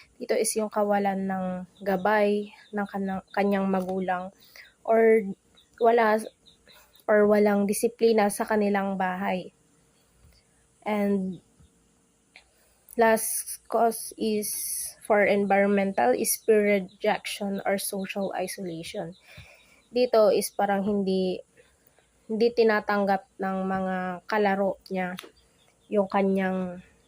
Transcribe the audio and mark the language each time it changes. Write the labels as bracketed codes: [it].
[tl] Dito is yung kawalan ng gabay ng kanyang magulang or walang disiplina sa kanilang bahay. [en] And last cause is for environmental is peer rejection or social isolation. [tl] Dito is parang hindi tinatanggap ng mga kalaro niya yung kanyang